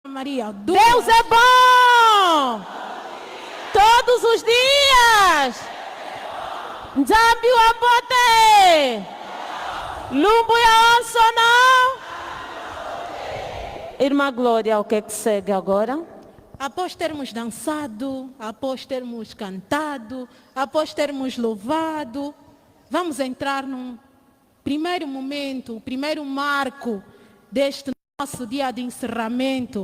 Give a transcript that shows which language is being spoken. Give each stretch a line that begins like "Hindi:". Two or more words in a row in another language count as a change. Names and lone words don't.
Portuguese: Maria. Deus é bom! Todos os dias!
Kongo: Nzambi wa bote! Lumbu ya onso
Portuguese: não! Irmã Glória, o que é que segue agora? Após termos dançado, após termos cantado, após termos louvado, vamos entrar num primeiro momento, o primeiro marco deste nosso dia de encerramento.